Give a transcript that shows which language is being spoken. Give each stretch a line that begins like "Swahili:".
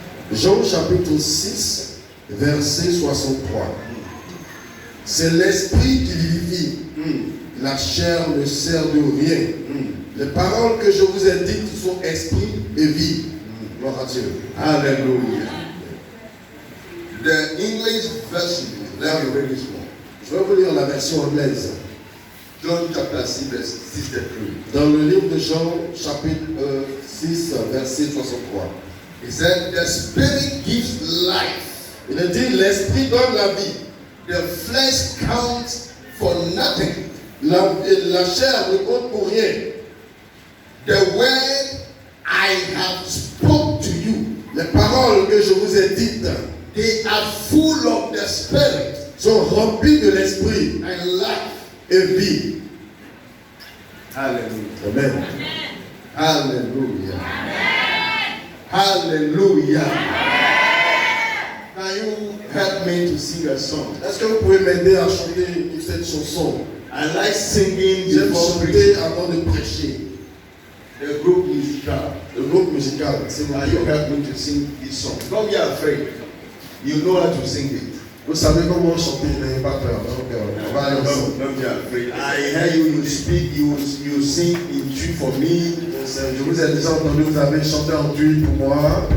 French: Jean chapitre 6, verset 63. C'est l'esprit qui vivifie. La chair ne sert de rien. Les paroles que je vous ai dites sont esprit et vie. Gloire à Dieu. Hallelujah.
English: The English version, let me read this one.
French: Je vais vous lire la version anglaise.
English: John chapter 6, verse 63.
French: Dans le livre de Jean, chapitre 6, verset 63.
English: He said, the spirit gives life.
French: Il a dit, l'esprit donne la vie.
English: The flesh counts for nothing.
French: La chair ne compte pour rien.
English: The word I have spoke to you,
French: Les paroles que je vous ai dites
English: they are full of the spirit
French: sont remplies de l'esprit
English: and life.
French: et vie. Hallelujah. Amen. Hallelujah. Hallelujah.
English: Can you help me to sing a song?
French: Est-ce que vous pouvez m'aider à chanter cette chanson?
English: I like singing
French: J'aime
English: before
French: chanter
English: preaching.
French: avant de prêcher.
English: The group musical.
French: Le groupe musical, c'est
English: Can you help me to sing this song? Don't be afraid. You know how to sing it.
French: Vous savez comment chanter, n'ayez pas peur. Donc, on va aller ensemble.
English: Don't be afraid. I hear you speak, you sing in tune for me.
French: Je vous ai déjà entendu, vous avez chanté en tune pour moi.